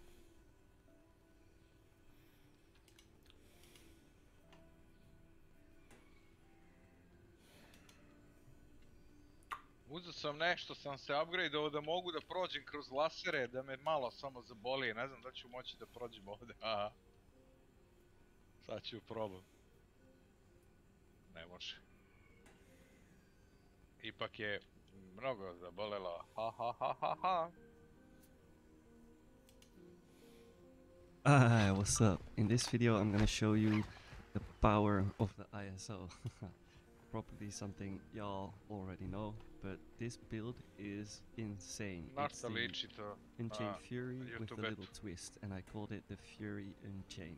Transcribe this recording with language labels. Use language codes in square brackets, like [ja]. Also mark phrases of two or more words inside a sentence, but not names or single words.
[sr] Uzeo sam nešto, sam se upgradeovao da mogu da prođem kroz lasere, da me malo samo zaboli, ne znam da ću moći da prođem ovdje. Aha. Sad ću probam. Ne može. Ipak je mnogo zabolelo. Ha ha ha ha ha. [en] Hi, what's up? In this video I'm gonna show you the power of the ISO. Probably something y'all already know, but this build is insane. It's the Unchained Fury with a little twist, and I called it the Fury Unchained.